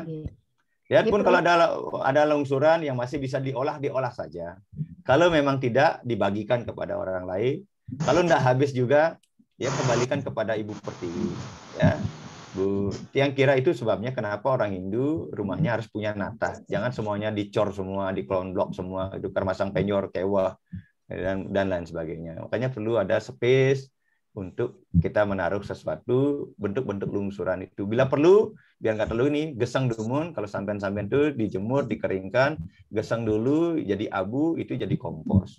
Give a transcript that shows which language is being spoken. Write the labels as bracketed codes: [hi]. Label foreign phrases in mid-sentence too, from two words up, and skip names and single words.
[id] Ya pun kalau ada lungsuran yang masih bisa diolah saja. Kalau memang tidak dibagikan kepada orang lain. Kalau tidak habis juga ya kembalikan kepada Ibu Pertiwi. Ya. Bu, yang kira itu sebabnya kenapa orang Hindu rumahnya harus punya nata. Jangan semuanya dicor semua, diklonblok semua, itu masang penyor, kewah dan lain sebagainya. Makanya perlu ada space untuk kita menaruh sesuatu bentuk-bentuk lungsuran itu. Bila perlu, biar nggak terlalu ini, [ban] gesang dumun, [id] kalau sampean-sampean itu dijemur, dikeringkan, gesang dulu, jadi abu, itu jadi kompos.